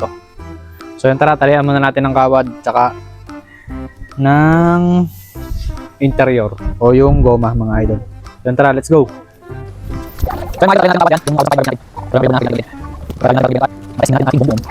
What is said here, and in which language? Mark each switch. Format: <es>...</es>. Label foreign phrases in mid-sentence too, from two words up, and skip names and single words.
<tl>So yan, tara, talayan muna natin ng kawad tsaka ng interior o yung goma mga idol. Yan, tara,</tl> <en>let's go.</en> <tl>So yan mga idol, talayan natin kawad yan, yung kawad natin. Talayan natin natin. Talayan natin natin. Matesting natin ating bungbong.</tl>